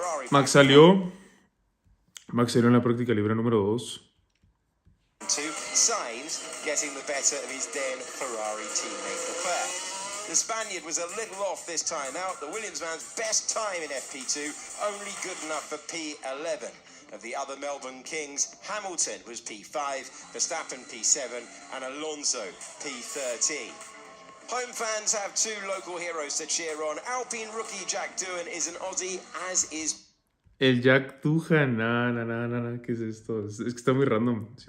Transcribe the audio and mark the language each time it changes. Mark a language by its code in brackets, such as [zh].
[es] Max salió en la práctica libre número 2. [en] Sainz getting the better of his then Ferrari teammate Leclerc. The Spaniard was a little off this time out. The Williams man's best time in FP2, only good enough for P11. Of the other Melbourne Kings, Hamilton was P5, Verstappen P7, and Alonso P13. Home fans have 2 local heroes to cheer on. Alpine rookie Jack Doohan is an Aussie, as is... [es] El Jack Doohan, no, ¿qué es esto? Es que está muy random.